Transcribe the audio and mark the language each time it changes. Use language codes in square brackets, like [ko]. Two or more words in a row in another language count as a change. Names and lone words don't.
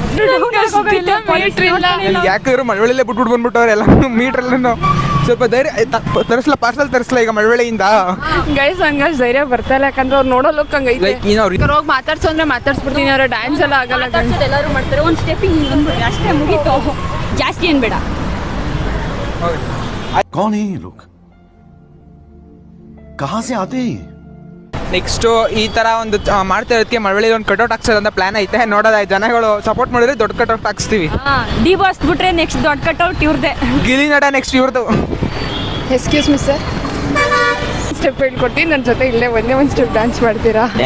[kn] ಯಾಕಂದ್ರೆ ಮಳವಳ್ಳಿಲೇ ಬಿಟ್ಬಿಟ್ಟು ಬಂದ್ಬಿಟ್ಟವ್ರೆ ಎಲ್ಲ ಮೀಟ್ರ್ ಎಲ್ಲ. ಸ್ವಲ್ಪ ಧೈರ್ಯ ತರಿಸ್ಲಾ, ಪಾರ್ಸಲ್ ತರಿಸ್ಲಾ ಈಗ ಮಳವಳ್ಳಿಯಿಂದ. ಗೈಸ್ ಹಂಗಷ್ಟು ಧೈರ್ಯ ಬರ್ತಾ ಇಲ್ಲ, ಯಾಕಂದ್ರೆ ಅವ್ರು ನೋಡೋ ಲುಕ್ ಹಂಗೈತೆ. ಹೋಗಿ ಮಾತಾಡ್ಸು ಅಂದ್ರೆ ಮಾತಾಡ್ಸ್ಬಿಡ್ತೀನಿ, ಅವ್ರ ಡ್ಯಾನ್ಸ್ ಎಲ್ಲ ಆಗಲ್ಲ. ಎಲ್ಲರೂ ಮಾಡ್ತಾರೆ, ಒಂದು ಸ್ಟೆಪಿಂಗ್ ಅಷ್ಟೇ ಮುಗೀತು, ಜಾಸ್ತಿ ಏನ್ ಬೇಡ. [hi] कौन है ये लोग? कहां से आते हैं? [kn] ನೆಕ್ಸ್ಟ್ ಈ ತರ ಒಂದು ಮಾಡ್ತಾ ಇರೋದಕ್ಕೆ ಮಳವಳ್ಳಿ ಒಂದು ಕಟೌಟ್ ಹಾಕ್ಸೋದು ಅಂತ ಪ್ಲಾನ್ ಐತೆ. ನೋಡೋದ ಜನಗಳು ಸಪೋರ್ಟ್ ಮಾಡಿದ್ರೆ ದೊಡ್ಡ ಕಟೌಟ್ ಹಾಕ್ಸ್ತೀವಿ. ಡಿ ಬಾಸ್ ಬಿಟ್ರೆ ನೆಕ್ಸ್ಟ್ ದೊಡ್ಡ ಕಟೌಟ್ ಇವ್ರದೇ. ಗಿಲಿ ನಟ ನೆಕ್ಸ್ಟ್ ಇವ್ರದ್ದು. [en] excuse me sir, [kn] ಸ್ಟೆಪ್ ಹೇಳ್ಕೊಡ್ತೀನಿ, ನನ್ನ ಜೊತೆ ಇಲ್ಲೇ ಒಂದೇ ಒಂದು [en] step dance [kn] ಮಾಡ್ತೀರಾ?